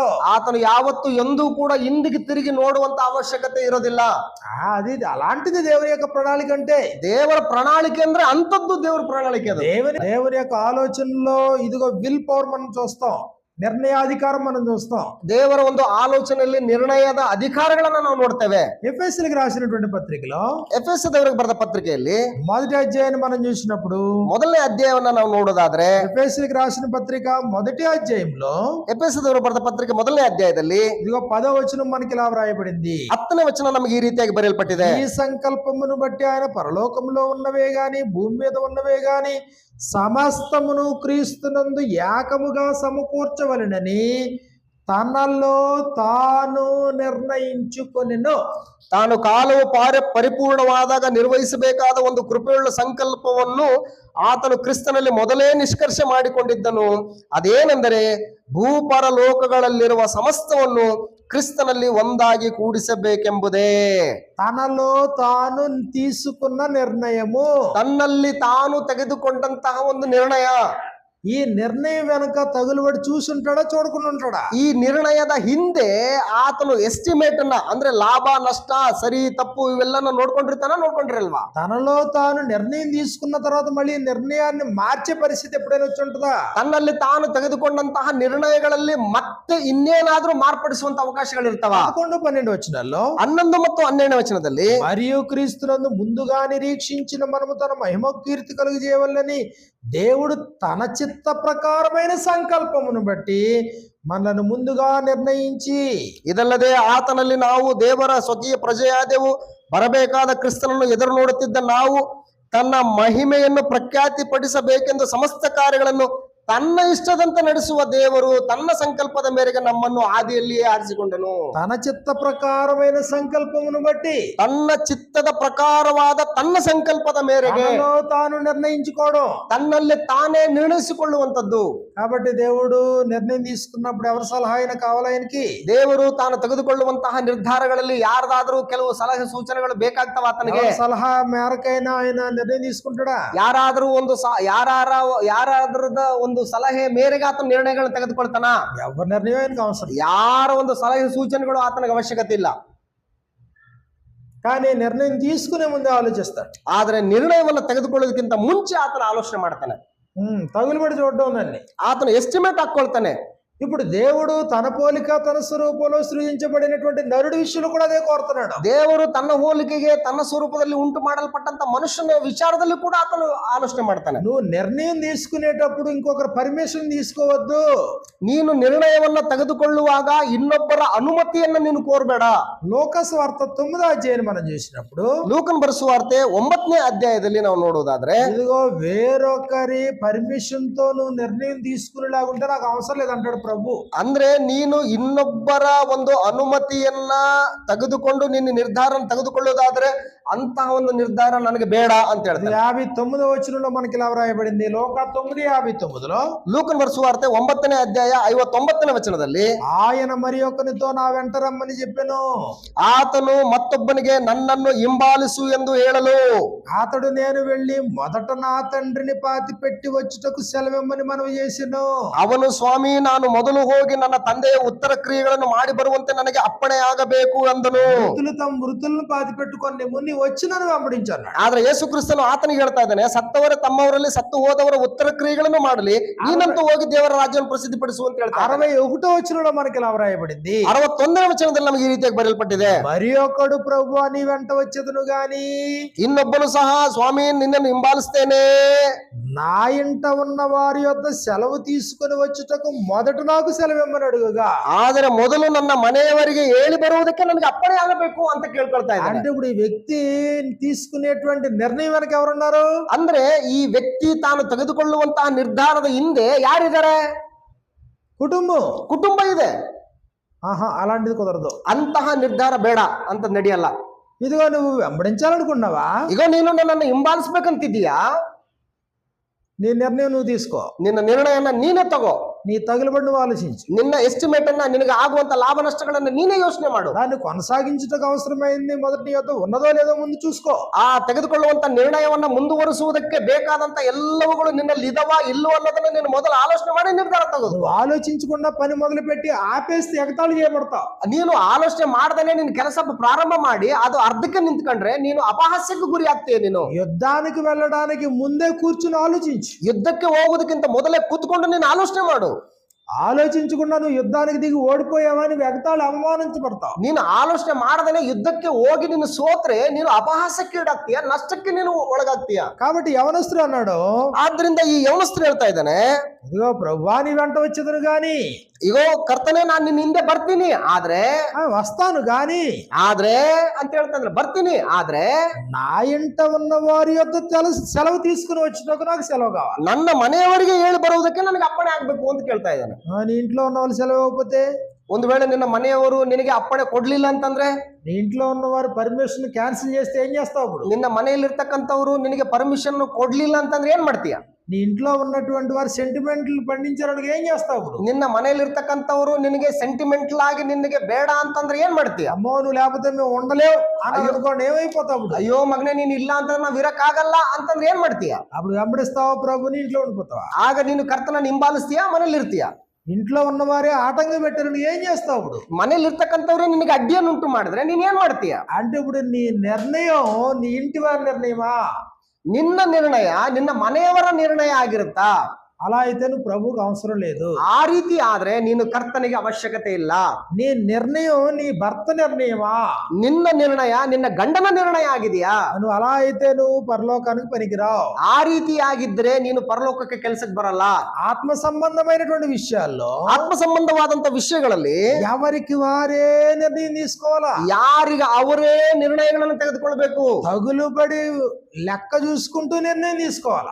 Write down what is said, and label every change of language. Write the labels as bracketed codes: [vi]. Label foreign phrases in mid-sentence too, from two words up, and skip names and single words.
[kn] ಆತನು ಯಾವತ್ತು ಎಂದೂ ಕೂಡ ಹಿಂದಿಗೆ ತಿರುಗಿ ನೋಡುವಂತ ಅವಶ್ಯಕತೆ ಇರೋದಿಲ್ಲ. [te] అది అలాంటిది దేవుని యొక్క ప్రణాళిక. అంటే [kn] ದೇವರ ಪ್ರಣಾಳಿಕೆ ಅಂದ್ರೆ ಅಂತದ್ದು ದೇವರ ಪ್ರಣಾಳಿಕೆ. ಅದು [te] దేవుని యొక్క ఆలోచనలో ఇదిగో [en] will power [te] మనం చూస్తాం. నిర్ణయాధికారం మనం చూస్తాం. [kn] ದೇವರ ಒಂದು ಆಲೋಚನೆಯಲ್ಲಿ ನಿರ್ಣಯದ ಅಧಿಕಾರಗಳನ್ನ ನಾವು ನೋಡ್ತೇವೆ. [te] ఎఫెసీయులకు రాసినటువంటి పత్రికలో [kn] ಎಫೆಸದವರಿಗೆ ಬರೆದ ಪತ್ರಿಕೆಯಲ್ಲಿ [te] మొదటి అధ్యాయాన్ని మనం చూసినప్పుడు, [kn] ಮೊದಲನೇ ಅಧ್ಯಾಯವನ್ನ ನಾವು ನೋಡೋದಾದ್ರೆ, [te] ఎఫెసీయులకు రాసిన పత్రిక మొదటి అధ్యాయంలో [kn] ಎಫೆಸದವರು ಬರೆದ ಪತ್ರಿಕೆ ಮೊದಲನೇ ಅಧ್ಯಾಯದಲ್ಲಿ [te] ఇదిగో 10వ వచనం మనకి ఇలా వ్రాయబడింది. [kn] 10ನೇ ವಚನ ನಮಗೆ ಈ ರೀತಿಯಾಗಿ ಬರೆಯಲ್ಪಟ್ಟಿದೆ. [te] ఈ సంకల్పమును బట్టి ఆయన పరలోకములో ఉన్నవే గాని భూమి మీద ఉన్నవే గాని సమస్తమును క్రీస్తునందు ఏకముగా సమకూర్చవలెనని తనలో తాను నిర్ణయించుకొనెను. [kn] ತಾನು ಕಾಲವು ಪರಿಪೂರ್ಣವಾದಾಗ ನಿರ್ವಹಿಸಬೇಕಾದ ಒಂದು ಕೃಪೆಯುಳ್ಳ ಸಂಕಲ್ಪವನ್ನು ಆತನು ಕ್ರಿಸ್ತನಲ್ಲಿ ಮೊದಲೇ ನಿಷ್ಕರ್ಷೆ ಮಾಡಿಕೊಂಡಿದ್ದನು. ಅದೇನೆಂದರೆ ಭೂಪರಲೋಕಗಳಲ್ಲಿರುವ ಸಮಸ್ತವನ್ನು ಕ್ರಿಸ್ತನಲ್ಲಿ ಒಂದಾಗಿ ಕೂಡಿಸಬೇಕೆಂಬುದೇ. [te] తనలో తాను తీసుకున్న నిర్ణయము. [kn] ತನ್ನಲ್ಲಿ ತಾನು ತೆಗೆದುಕೊಂಡಂತಹ ಒಂದು ನಿರ್ಣಯ. [te] ఈ నిర్ణయం వెనక తగులుబడి చూసుంటాడా చూడకుండా ఉంటాడా? [kn] ಈ ನಿರ್ಣಯದ ಹಿಂದೆ ಆತನು ಎಸ್ಟಿಮೇಟ್ ಅನ್ನ, ಅಂದ್ರೆ ಲಾಭ ನಷ್ಟ ಸರಿ ತಪ್ಪು ಇವೆಲ್ಲನ ನೋಡ್ಕೊಂಡಿರಲ್ವಾ? [te] తనలో తాను నిర్ణయం తీసుకున్న తర్వాత మళ్ళీ నిర్ణయాన్ని మార్చే పరిస్థితి ఎప్పుడైనా వచ్చి ఉంటుందా? [kn] ತನ್ನಲ್ಲಿ ತಾನು ತೆಗೆದುಕೊಂಡಂತಹ ನಿರ್ಣಯಗಳಲ್ಲಿ ಮತ್ತೆ ಇನ್ನೇನಾದ್ರೂ ಮಾರ್ಪಡಿಸುವಂತ ಅವಕಾಶಗಳಿರ್ತಾವ? [te] 11, 12 వచనాల్లో [kn] 11 ಮತ್ತು 12ನೇ ವಚನದಲ್ಲಿ, [te] మరియు క్రీస్తునందు ముందుగా నిరీక్షించిన మనము తన మహిమ కీర్తి కలుగు చేయవలెనని దేవుడు తన చిత్త ప్రకారమైన సంకల్పమును బట్టి మనలను ಮುಂದುగా ನಿರ್ಣయించి, [kn] ಇದಲ್ಲದೆ ಆತನಲ್ಲಿ ನಾವು ದೇವರ ಸ್ವಕೀಯ ಪ್ರಜೆಯಾದೆವು. ಬರಬೇಕಾದ ಕ್ರಿಸ್ತನನ್ನು ಎದುರು ನೋಡುತ್ತಿದ್ದ ನಾವು ತನ್ನ ಮಹಿಮೆಯನ್ನು ಪ್ರಖ್ಯಾತಿ ಪಡಿಸಬೇಕೆಂದು ಸಮಸ್ತ ಕಾರ್ಯಗಳನ್ನು ತನ್ನ ಇಷ್ಟದಂತೆ ನಡೆಸುವ ದೇವರು ತನ್ನ ಸಂಕಲ್ಪದ ಮೇರೆಗೆ ನಮ್ಮನ್ನು ಆದಿಯಲ್ಲಿಯೇ ಆರಿಸಿಕೊಂಡನು. [te] తన చిత్త ప్రకారమైన సంకల్పమును బట్టి, [kn] ತನ್ನ ಚಿತ್ತದ ಪ್ರಕಾರವಾದ ತನ್ನ ಸಂಕಲ್ಪದ ಮೇರೆಗೆ [te] తనలో తాను నిర్ణయించుకోవడం. [kn] ತನ್ನಲ್ಲಿ ತಾನೇ ನಿರ್ಣಯಿಸಿಕೊಳ್ಳುವಂತದ್ದು. [te] కాబట్టి దేవుడు నిర్ణయం తీసుకున్నప్పుడు ఎవరి సలహా అయినా కావాలి ఆయనకి? [kn] ದೇವರು ತಾನು ತೆಗೆದುಕೊಳ್ಳುವಂತಹ ನಿರ್ಧಾರಗಳಲ್ಲಿ ಯಾರದಾದ್ರೂ ಕೆಲವು ಸಲಹೆ ಸೂಚನೆಗಳು ಬೇಕಾಗ್ತವ ಆತನಿಗೆ? [te] ఎవరి సలహా మేరకైనా ఆయన నిర్ణయం తీసుకుంటాడా? [kn] ಯಾರಾದ್ರೂ ಒಂದು ಯಾರಾದ್ರದ ಒಂದು ಸಲಹೆ ಮೇರೆಗೆ ಆತನ ನಿರ್ಣಯಗಳನ್ನು ತೆಗೆದುಕೊಳ್ತಾನ? [te] ఎవరి నిర్ణయం ఆయనకు అవసరం. [kn] ಯಾರ ಒಂದು ಸಲಹೆ ಸೂಚನೆಗಳು ಆತನಿಗೆ ಅವಶ್ಯಕತೆ ಇಲ್ಲ. [te] కానీ నిర్ణయం తీసుకునే ముందే ఆలోచిస్తాడు. [kn] ಆದ್ರೆ ನಿರ್ಣಯವನ್ನು ತೆಗೆದುಕೊಳ್ಳೋದಕ್ಕಿಂತ ಮುಂಚೆ ಆತನ ಆಲೋಚನೆ ಮಾಡ್ತಾನೆ. [te] తగులుబడి చూడడం ఉందండి. [kn] ಆತನ ಎಸ್ಟಿಮೇಟ್ ಹಾಕೊಳ್ತಾನೆ. [te] ఇప్పుడు దేవుడు తన పోలిక తన స్వరూపంలో సృజించబడినటువంటి నరుడి విషయంలో కూడా అదే కోరుతున్నాడు. [kn] ದೇವರು ತನ್ನ ಹೋಲಿಕೆಗೆ ತನ್ನ ಸ್ವರೂಪದಲ್ಲಿ ಉಂಟು ಮಾಡಲ್ಪಟ್ಟಂತ ಮನುಷ್ಯನ ವಿಚಾರದಲ್ಲಿ ಕೂಡ ಆತನು ಆಲೋಚನೆ ಮಾಡ್ತಾನೆ. [te] నువ్వు నిర్ణయం తీసుకునేటప్పుడు ఇంకొకరు పర్మిషన్ తీసుకోవద్దు. [kn] ನೀನು ನಿರ್ಣಯವನ್ನ ತೆಗೆದುಕೊಳ್ಳುವಾಗ ಇನ್ನೊಬ್ಬರ ಅನುಮತಿಯನ್ನ ನೀನು ಕೋರಬೇಡ. [te] లూకాసు వార్త 9వ అధ్యాయాన్ని మనం చూసినప్పుడు, [kn] ಲೂಕನ್ ಬರೆಸುವಾರ್ತೆ 9ನೇ ಅಧ್ಯಾಯದಲ್ಲಿ ನಾವು ನೋಡೋದಾದ್ರೆ, [te] ఇదిగో వేరొకరి పర్మిషన్ తో నువ్వు నిర్ణయం తీసుకునేలాగుంటే నాకు అవసరం లేదంటాడు ప్రభు. [kn] ಅಂದ್ರೆ ನೀನು ಇನ್ನೊಬ್ಬರ ಒಂದು ಅನುಮತಿಯನ್ನ ತೆಗೆದುಕೊಂಡು ನಿನ್ನ ನಿರ್ಧಾರ ತೆಗೆದುಕೊಳ್ಳೋದಾದ್ರೆ ಅಂತಹ ಒಂದು ನಿರ್ಧಾರ ನನಗೆ ಬೇಡ ಅಂತ ಹೇಳ್ತಾರೆ. [te] 59వ వచనంలో మనకి ఇలా వ్రాయబడింది. లూకా 9:59లో [kn] ಲೂಕನ್ ಬರೆಸುವಾರ್ತೆ 9ನೇ ಅಧ್ಯಾಯ 59ನೇ ವಚನದಲ್ಲಿ, [te] ఆయన మరి ఒకనితో నా వెంట రమ్మని చెప్పెను. [kn] ಆತನು ಮತ್ತೊಬ್ಬನಿಗೆ ನನ್ನನ್ನು ಹಿಂಬಾಲಿಸು ಎಂದು ಹೇಳಲು, [te] అతడు నేను వెళ్ళి మొదట నా తండ్రిని పాతి పెట్టి వచ్చుటకు సెలవిమ్మని మనవి చేసెను. [kn] ಅವನು ಸ್ವಾಮಿ ನಾನು ಮೊದಲು ಹೋಗಿ ನನ್ನ ತಂದೆಯ ಉತ್ತರ ಕ್ರಿಯೆಗಳನ್ನು ಮಾಡಿ ಬರುವಂತೆ ನನಗೆ ಅಪ್ಪಣೆ ಆಗಬೇಕು ಎಂದನು. [te] మృతులు తమ మృతులను పాతి పెట్టుకొని ముని వచ్చి నన్ను వెంబడించాను. [kn] ಆದ್ರೆ ಯೇಸು ಕ್ರಿಸ್ತನು ಆತನಿಗೆ ಹೇಳ್ತಾ ಇದ್ದಾನೆ, ಸತ್ತವರ ತಮ್ಮವರಲ್ಲಿ ಸತ್ತು ಹೋದವರ ಉತ್ತರ ಕ್ರಿಯೆಗಳನ್ನು ಮಾಡಲಿ, ನೀನಂತೂ ಹೋಗಿ ದೇವರ ರಾಜ್ಯವನ್ನು ಪ್ರಸಿದ್ಧಿಪಡಿಸು ಅಂತ ಹೇಳ್ತಾರೆ. [te] 61వ వచనంలో మనకి ఇలా వ్రాయబడింది. [kn] 61ನೇ ವಚನದಲ್ಲಿ ನಮಗೆ ಈ ರೀತಿಯಾಗಿ ಬರೆಯಲ್ಪಟ್ಟಿದೆ, [te] మరి ఒకడు ప్రభువా నీ వెంట వచ్చేదను గాని, [kn] ಇನ್ನೊಬ್ಬನು ಸಹ ಸ್ವಾಮಿ ನಿನ್ನನ್ನು ಹಿಂಬಾಲಿಸ್ತೇನೆ, [te] నా ఇంట ఉన్న వారి యొద్ద సెలవు తీసుకుని వచ్చుటకు మొదట నాకు సెలవిమ్మని అడుగుగా. [kn] ಆದರೆ ಮೊದಲು ನನ್ನ ಮನೆಯವರಿಗೆ ಹೇಳಿ ಬರುವುದಕ್ಕೆ ನನಗೆ ಅಪ್ಪಣೆ ಆಗಬೇಕು ಅಂತ ಕೇಳ್ಕೊಳ್ತಾ ಇದ್ದಾನೆ. [te] అంటే ఇప్పుడు ఈ వ్యక్తి తీసుకునేటువంటి నిర్ణయం వెనక ఎవరున్నారు? [kn] ಅಂದ್ರೆ ಈ ವ್ಯಕ್ತಿ ತಾನು ತೆಗೆದುಕೊಳ್ಳುವಂತಹ ನಿರ್ಧಾರದ ಹಿಂದೆ ಯಾರಿದ್ದಾರೆ? ಕುಟುಂಬ ಇದೆ. [te] అలాంటిది కుదరదు. [kn] ಅಂತಹ ನಿರ್ಧಾರ ಬೇಡ ಅಂತ ನಡೆಯಲ್ಲ. [te] ఇదిగో నువ్వు వెంబడించాలనుకున్నావా? [kn] ಈಗ ನೀನು ನನ್ನನ್ನು ಹಿಂಬಾಲಿಸ್ಬೇಕಂತಿದ್ದೀಯಾ? [te] నీ నిర్ణయం నువ్వు తీసుకో. [kn] ನಿನ್ನ ನಿರ್ಣಯನ ನೀನೇ ತಗೋ. [te] నీ తగులుబడి నువ్వు ఆలోచించు. [kn] ನಿನ್ನ ಎಸ್ಟಿಮೇಟ್ ಅನ್ನ, ನಿನಗೆ ಆಗುವಂತ ಲಾಭ ನಷ್ಟಗಳನ್ನ ನೀನೇ ಯೋಚನೆ ಮಾಡು. [te] దాన్ని కొనసాగించుటకు అవసరమైంది మొదటి నీ యొద్ద ఉన్నదో లేదో ముందు చూసుకో. [kn] ಆ ತೆಗೆದುಕೊಳ್ಳುವಂತ ನಿರ್ಣಯವನ್ನ ಮುಂದುವರಿಸುವುದಕ್ಕೆ ಬೇಕಾದಂತ ಎಲ್ಲವುಗಳು ನಿನ್ನಲ್ಲಿ ಇದಾವ ಇಲ್ಲವೋ ಅನ್ನೋದನ್ನ ನೀನು ಮೊದಲು ಆಲೋಚನೆ ಮಾಡಿ ನಿರ್ಧಾರ ತಗೋ. [te] నువ్వు ఆలోచించకుండా పని మొదలు పెట్టి ఆపేస్తే ఎగతాళి చేయబడతావు. [kn] ನೀನು ಆಲೋಚನೆ ಮಾಡದೇನೆ ನಿನ್ನ ಕೆಲಸ ಪ್ರಾರಂಭ ಮಾಡಿ ಅದು ಅರ್ಧಕ್ಕೆ ನಿಂತ್ಕೊಂಡ್ರೆ ನೀನು ಅಪಹಾಸ್ಯಕ್ಕೆ ಗುರಿ ಆಗ್ತೀಯ. ನೀನು [te] యుద్ధానికి వెళ్ళడానికి ముందే కూర్చుని ఆలోచించు. [kn] ಯುದ್ಧಕ್ಕೆ ಹೋಗುವುದಕ್ಕಿಂತ ಮೊದಲೇ ಕೂತ್ಕೊಂಡು ನೀನು ಆಲೋಚನೆ ಮಾಡು. [te] ఆలోచించకుండా నువ్వు యుద్ధానికి దిగి ఓడిపోయావని వెగతాళి అవమానించబడతావు. [kn] ನೀನು ಆಲೋಚನೆ ಮಾಡದೇನೆ ಯುದ್ಧಕ್ಕೆ ಹೋಗಿ ನೀನು ಸೋತ್ರೆ ನೀನು ಅಪಹಾಸಕ್ಕೆ ಈಡಾಗ್ತೀಯ, ನಷ್ಟಕ್ಕೆ ನೀನು ಒಳಗಾಗ್ತೀಯ. [te] కాబట్టి యవనస్తుడు అన్నాడు, [kn] ಆದ್ರಿಂದ ಈ ಯೌನಸ್ಥರು ಹೇಳ್ತಾ ಇದ್ದಾನೆ, [te] ఇదిగో ప్రభువా నీ వెంట వచ్చేదను గాని, [kn] ಇಗೋ ಕರ್ತನೆ ನಾನು ನಿನ್ನ ಹಿಂದೆ ಬರ್ತೀನಿ, ಆದ್ರೆ [te] వస్తాను గాని [kn] ಅಂತ ಹೇಳ್ತಾನೆ, ಬರ್ತೀನಿ ಆದ್ರೆ [te] నా ఇంట ఉన్న వారి యొక్క సెలవు తీసుకుని వచ్చినకు నాకు సెలవు కావాలి. [kn] ನನ್ನ ಮನೆಯವರಿಗೆ ಹೇಳಿ ಬರುವುದಕ್ಕೆ ನನಗೆ ಅಪ್ಪಣೆ ಆಗ್ಬೇಕು ಅಂತ ಕೇಳ್ತಾ ಇದ್ದಾನೆ. [te] నీ ఇంట్లో ఉన్న వాళ్ళు సెలవు ఇవ్వకపోతే, [kn] ಒಂದು ವೇಳೆ ನಿನ್ನ ಮನೆಯವರು ನಿನಗೆ ಅಪ್ಪಣೆ ಕೊಡ್ಲಿಲ್ಲ ಅಂತಂದ್ರೆ, [te] నీ ఇంట్లో ఉన్న వారు [en] permission cancel [te] చేస్తే ఏం చేస్తావు? అప్పుడు [kn] ನಿನ್ನ ಮನೆಯಲ್ಲಿರ್ತಕ್ಕಂಥವ್ರು ನಿನಗೆ ಪರ್ಮಿಷನ್ ಕೊಡ್ಲಿಲ್ಲ ಅಂತಂದ್ರೆ ಏನ್ ಮಾಡ್ತೀಯ? [te] నీ ఇంట్లో ఉన్నటువంటి వారు సెంటిమెంట్లు పండించడానికి ఏం చేస్తావు? అప్పుడు [kn] ನಿನ್ನ ಮನೆಯಲ್ಲಿರ್ತಕ್ಕಂಥವ್ರು ನಿನಗೆ ಸೆಂಟಿಮೆಂಟಲ್ ಆಗಿ ನಿನಗೆ ಬೇಡ ಅಂತಂದ್ರೆ ಏನ್ ಮಾಡ್ತೀಯ? [te] అమ్మో నువ్వు లేకపోతే మేము ఉండలేవు అని అనుకోండి, ఏమైపోతావు? అప్పుడు [kn] ಅಯ್ಯೋ ಮಗನೇ ನೀನ್ ಇಲ್ಲ ಅಂತಂದ್ರೆ ನಾವ್ ಇರಕ್ಕಾಗಲ್ಲ ಅಂತಂದ್ರೆ ಏನ್ ಮಾಡ್ತೀಯ? [te] అప్పుడు వెంబడిస్తావా ప్రభుని, ఇంట్లో ఉండిపోతావా? [kn] ಆಗ ನೀನು ಕರ್ತನ ಹಿಂಬಾಲಿಸ್ತೀಯ, ಮನೇಲಿ ಇರ್ತೀಯ? [te] ఇంట్లో ఉన్నవారే ఆటంకం పెట్టారు, నువ్వు ఏం చేస్తావు? అప్పుడు [kn] ಮನೇಲಿ ಇರ್ತಕ್ಕಂಥವ್ರೆ ನಿನಗೆ ಅಡ್ಡಿಯನ್ನು ಉಂಟು ಮಾಡಿದ್ರೆ ನೀನ್ ಏನ್ ಮಾಡ್ತೀಯ? [te] అంటే ఇప్పుడు నీ నిర్ణయం నీ ఇంటి వారి నిర్ణయమా, [kn] ನಿನ್ನ ನಿರ್ಣಯ ನಿನ್ನ ಮನೆಯವರ ನಿರ್ಣಯ ಆಗಿರುತ್ತಾ? [te] అలా అయితే నువ్వు ప్రభువుకు అవసరం లేదు. [kn] ಆ ರೀತಿ ಆದ್ರೆ ನೀನು ಕರ್ತನಿಗೆ ಅವಶ್ಯಕತೆ ಇಲ್ಲ. [te] నీ నిర్ణయం నీ భర్త నిర్ణయమా, [kn] ನಿನ್ನ ನಿರ್ಣಯ ನಿನ್ನ ಗಂಡನ ನಿರ್ಣಯ ಆಗಿದೆಯಾ? [te] నువ్వు అలా అయితే నువ్వు పరలోకానికి పనికిరావు. [kn] ಆ ರೀತಿ ಆಗಿದ್ರೆ ನೀನು ಪರಲೋಕಕ್ಕೆ ಕೆಲಸಕ್ಕೆ ಬರಲ್ಲ. [te] ఆత్మ సంబంధమైనటువంటి విషయాల్లో, [kn] ಆತ್ಮ ಸಂಬಂಧವಾದಂತ ವಿಷಯಗಳಲ್ಲಿ [te] ఎవరికి వారే నిర్ణయం తీసుకోవాలా, [kn] ಯಾರಿಗೆ ಅವರೇ ನಿರ್ಣಯಗಳನ್ನು ತೆಗೆದುಕೊಳ್ಬೇಕು. [te] తగులుబడి లెక్క చూసుకుంటూ నిర్ణయం తీసుకోవాలి.